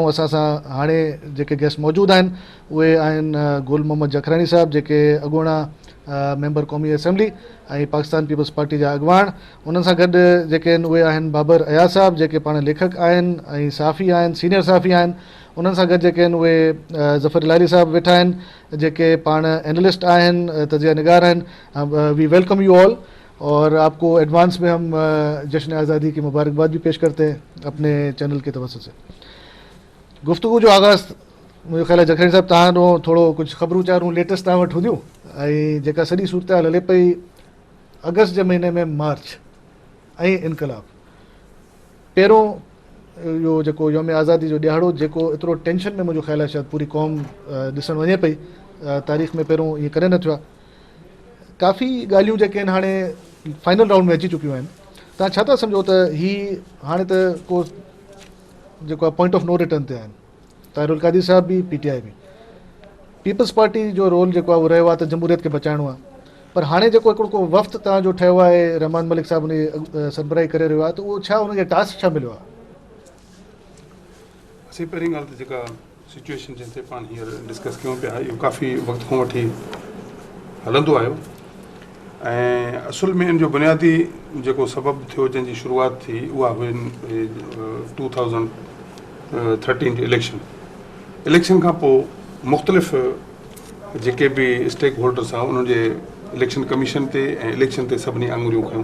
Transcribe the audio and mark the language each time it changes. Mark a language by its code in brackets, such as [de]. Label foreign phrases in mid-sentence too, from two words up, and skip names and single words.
[sd] असां सां हाणे जेके गेस्ट मौजूदु आहिनि उहे आहिनि गुल मोहम्मद जखरानी साहब, जेके अॻूणा मेंबर क़ौमी असेंबली ऐं पाकिस्तान पीपल्स पार्टी जा अॻुवाण। उन्हनि सां गॾु जेके आहिनि उहे आहिनि बाबर अयाज़ साहब, जेके पाण लेखक आहिनि ऐं साफ़ी आहिनि, सीनियर साफ़ी आहिनि। उन्हनि सां गॾु जेके आहिनि उहे ज़फ़र इलाही साहब वेठा आहिनि, जेके पाण एनालिस्ट आहिनि, तजिया निगार आहिनि। [en] we welcome you all [ur] اور آپ کو ایڈوانس میں ہم جشن آزادی کی مبارکباد بھی پیش کرتے ہیں اپنے چینل کے توجہ سے. [sd] गुफ्तगू जो आगाज़ [ur] مجھے خیال ہے [sd] जखरानी साहब तव्हां थोरो कुझु ख़बरूं चारूं लेटेस्ट तव्हां वटि हूंदियूं ऐं जेका सॼी सूरत हाल हले पई अगस्त जे महीने में मार्च ऐं इनकलाब पहिरों इहो जेको यौम आज़ादी जो ॾियारो जेको एतिरो टेंशन में मुंहिंजो ख्याल आहे शायदि पूरी क़ौम ॾिसणु वञे पई, तारीख़ में पहिरों ईअं कॾहिं न थियो आहे। काफ़ी ॻाल्हियूं जेके आहिनि हाणे फाइनल राउंड में अची चुकियूं आहिनि। तव्हां छा था सम्झो त ही हाणे त को जेको आहे [en] point of no return [sd] ते आहिनि? ताहिरुल कादी साहब बि, PTI बि। पीपल्स पार्टी जो रोल जेको आहे उहो रहियो आहे त जमहूरियत खे बचाइणो आहे, पर हाणे जेको हिकिड़ो को वफ़्त तव्हांजो ठहियो आहे, रहमान मलिक साहब उन सरबराही करे रहियो आहे, त उहो छा हुनखे टास्क छा मिलियो आहे? असीं पहिरीं ॻाल्हि त जेका सिचुएशन जिन ते पाण हींअर डिस्कस कयूं पिया इहो काफ़ी वक़्त खां वठी हलंदो आयो ऐं असुल में इन जो बुनियादी जेको सबबु थियो जंहिंजी शुरूआति थी उहा हुई 2013 जो इलेक्शन खां पोइ मुख़्तलिफ़ जेके बि [en] stake holders [sd] आहे उन्हनि जे इलेक्शन कमीशन ते ऐं इलेक्शन ते सभिनी आङुरियूं खयूं।